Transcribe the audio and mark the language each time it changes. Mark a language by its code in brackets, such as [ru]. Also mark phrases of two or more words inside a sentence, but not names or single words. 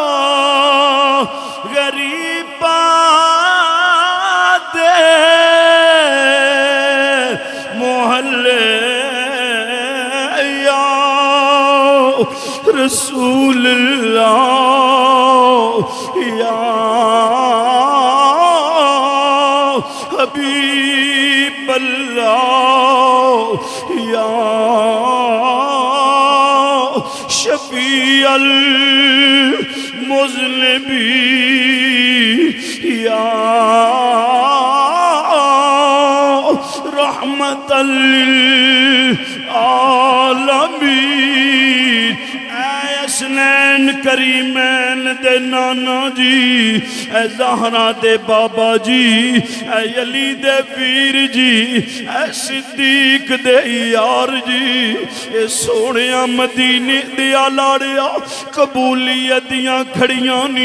[pa] غریباں دے محلے [ar] يا رسول الله يا حبيب الله يا हबीब अल्लाह या شفيع المذنبين يا رحمة للعالمين. [pa] حسنین کریمین دے نانا جی، اے زہرا دے بابا جی، اے علی دے پیر جی، اے صدیق دے یار جی، اے سوہنے مدینے دیا لاڑیا قبولیت دیاں کھڑیاں نی.